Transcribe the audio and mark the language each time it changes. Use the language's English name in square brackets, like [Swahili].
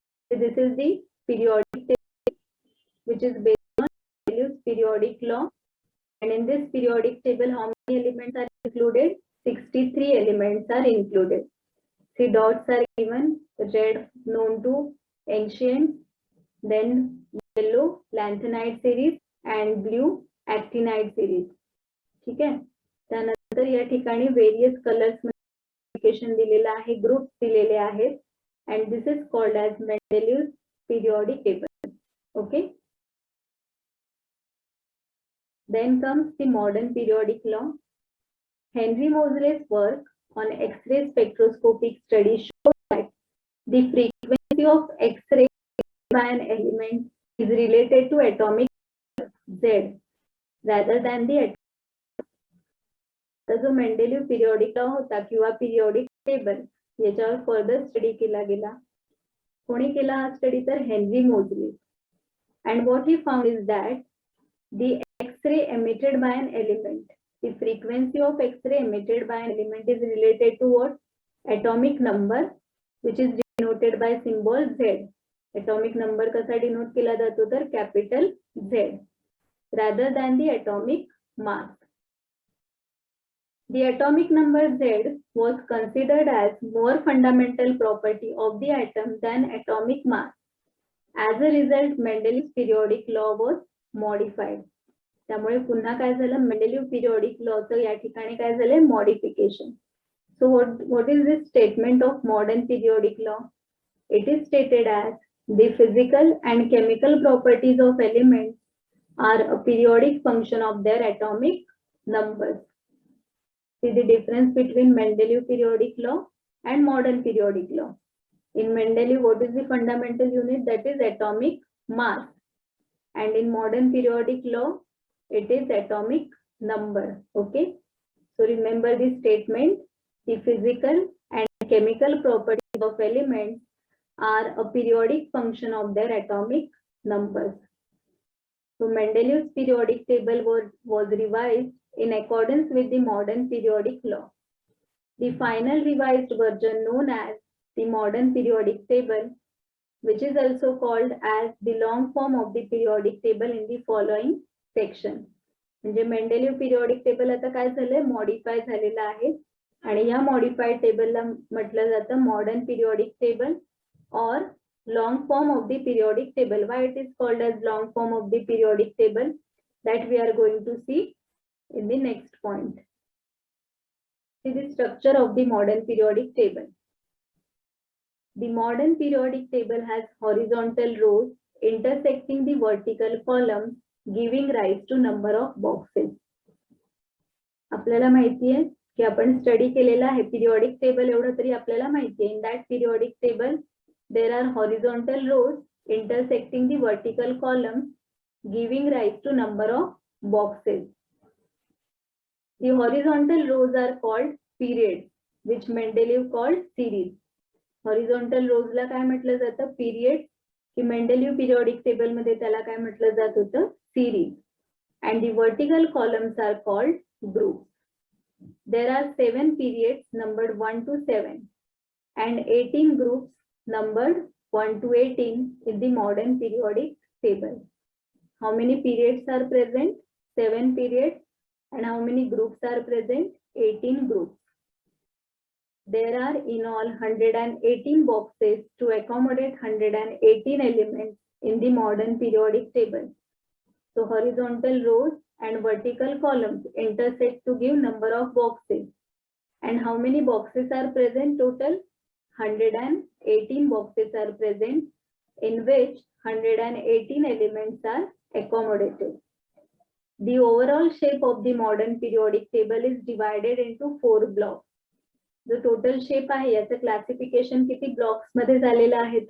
[English] So this is the periodic table which is based on Mendeleev's periodic law, and in this periodic table how many elements are included? 63 elements are included. See, dots are given, red known to ancient, then yellow lanthanide series and blue actinide series. [Hindi] ठीक है. [Marathi] त्यानंतर या ठिकाणी various colours मध्ये दिलेला आहे, groups दिलेले आहेत, [English] and this is called as Mendeleev's periodic table. Okay. Then comes the modern periodic law. Henry Moseley's work on X-ray spectroscopic study shows that the frequency of X-ray by an element is related to atomic Z rather than the atom. [Marathi] जो Mendeleev periodic law होता किंवा periodic table याच्यावर further study केला गेला. कोणी केला हा study? तर हेनरी मोजली. [English] And what he found is that the X-ray emitted by an element, the frequency of X-ray emitted by an element is related to what? Atomic number, which is denoted by symbol Z. [Marathi] Atomic number कसा denote केला जातो? [English] तर capital Z, rather than the atomic mass. The atomic number Z was considered as more fundamental property of the atom than atomic mass. As a result, Mendeleev's periodic law was modified. [Marathi] त्यामुळे पुन्हा काय झालं? मेंडेलिव्ह periodic लॉचं या ठिकाणी काय झालंय? Modification. [English] So what is this statement of modern periodic law? It is stated as the physical and chemical properties of elements are a periodic function of their atomic numbers. See the difference between Mendeleev periodic law and modern periodic law. In Mendeleev, what is the fundamental unit? That is atomic mass. And in modern periodic law, it is atomic number. Okay. So remember this statement. The physical and chemical properties of elements are a periodic function of their atomic numbers. So Mendeleev's periodic table was revised in accordance with the modern periodic law. The final revised version known as the modern periodic table, which is also called as the long form of the periodic table in the following section. [Marathi] म्हणजे मेंडेलिव्ह periodic table आता काय झालंय? Modify झालेलं आहे आणि या modified टेबलला म्हटलं जातं modern periodic table [English] or long form of the periodic table. Why it is called as long form of the periodic table? That we are going to see in the next point. See the structure of the modern periodic table. The modern periodic table has horizontal rows intersecting the vertical columns, giving rise to number of boxes. [Marathi] आपल्याला माहिती आहे की आपण study केलेला आहे periodic table, एवढं तरी आपल्याला माहिती आहे. [English] In that periodic table there are horizontal rows intersecting the vertical columns, giving rise to number of boxes. The horizontal rows are called periods, which Mendeleev called series. [Marathi] Horizontal rows ला काय म्हटलं जातं? [English] Periods. [Marathi] की Mendeleev periodic table मध्ये त्याला काय म्हटलं जात होतं? [English] Series. And the vertical columns are called groups. There are 7 periods numbered 1 to 7 and 18 groups numbered 1 to 18 in the modern periodic table. How many periods are present? 7 periods. And how many groups are present? 18 groups. There are in all 118 boxes to accommodate 118 elements in the modern periodic table. So horizontal rows and vertical columns intersect to give number of boxes. And how many boxes are present total? 118 boxes are present, in which 118 elements are accommodated. The overall shape of the modern periodic table is divided into 4 blocks. The total shape [Marathi] आहे याचं classification किती blocks मध्ये झालेलं आहे?